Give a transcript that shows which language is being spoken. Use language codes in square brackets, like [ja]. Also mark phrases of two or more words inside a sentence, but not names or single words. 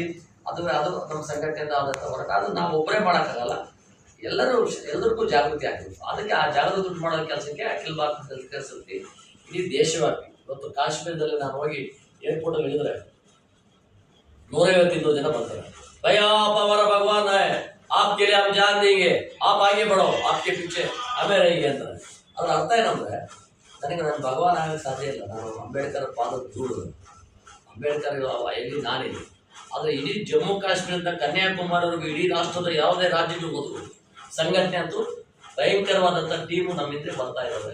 [kn] ಅದು ನಮ್ಮ ಸಂಘಟನೆಯಿಂದ ಆದಂಥ ಹೋರಾಟ. ಅದು ನಾವು ಒಬ್ಬರೇ ಮಾಡೋಕ್ಕಾಗಲ್ಲ, ಎಲ್ಲರಿಗೂ ಜಾಗೃತಿ ಆಗ್ಬೇಕು. ಅದಕ್ಕೆ ಆ ಜಾಗೃತಿ ಮಾಡೋ ಕೆಲಸಕ್ಕೆ ಅಖಿಲ ಭಾರತ ದಲಿತ ಸಮಿತಿ ಇಡೀ ದೇಶವ್ಯಾಪಿ. ಇವತ್ತು ಕಾಶ್ಮೀರದಲ್ಲಿ ನಾನು ಹೋಗಿ ಏರ್ಪೋರ್ಟಲ್ಲಿ ಇಳಿದ್ರೆ 150 ಜನ ಬರ್ತಾರೆ. [hi] ಭಯ್ಯ आप हमारा भगवान है, आपके लिए हम जान देंगे, आप आगे बढ़ो, आपके पीछे हमें रहेंगे ಅಂತಾರೆ. [kn] ಅದ್ರ ಅರ್ಥ ಏನಂದ್ರೆ, ನನಗೆ ನನ್ನ ಭಗವಾನ್ ಆಗಕ್ಕೆ ಸಾಧ್ಯ ಇಲ್ಲ. ನಾನು ಅಂಬೇಡ್ಕರ್ ಪಾದದ ಧೂಳು, ಅಂಬೇಡ್ಕರ್ ಎಲ್ಲಿ ನಾನಿದೆ. ಆದರೆ ಇಡೀ ಜಮ್ಮು ಕಾಶ್ಮೀರದಿಂದ ಕನ್ಯಾಕುಮಾರಿವರೆಗೂ ಇಡೀ ರಾಷ್ಟ್ರದ ಯಾವುದೇ ರಾಜ್ಯಗಳು ಹೋದ್ರು ಸಂಘಟನೆ ಅಂತೂ ಭಯಂಕರವಾದಂಥ ಟೀಮು ನಮ್ಮಿಂದ ಬರ್ತಾ ಇರೋದು.